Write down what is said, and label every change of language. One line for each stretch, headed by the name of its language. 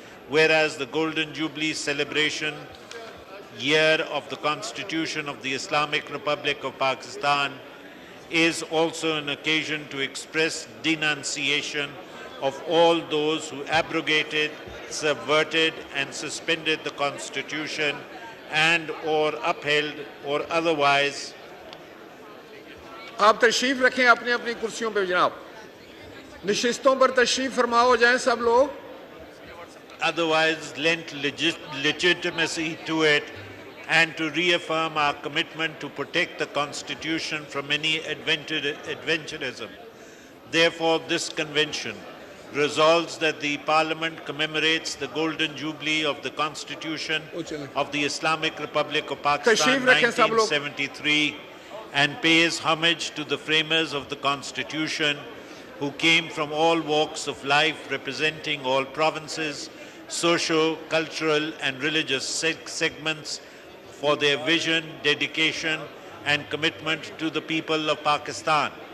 English: Whereas the Golden Jubilee celebration year of the Constitution of the Islamic Republic of Pakistan is also an occasion to express denunciation of all those who abrogated, subverted and suspended the Constitution and or upheld or otherwise.
Urdu: آپ تشریف رکھیں اپنی اپنی کرسیوں پہ جناب. نشستوں پر تشریف فرما ہو جائیں سب لوگ.
English: otherwise lent legitimacy to it, and to reaffirm our commitment to protect the Constitution from any adventurism. Therefore, this convention resolves that the Parliament commemorates the Golden Jubilee of the Constitution of the Islamic Republic of Pakistan 1973 and pays homage to the framers of the Constitution who came from all walks of life, representing all provinces, socio, cultural and religious segments, for their vision, dedication and commitment to the people of Pakistan.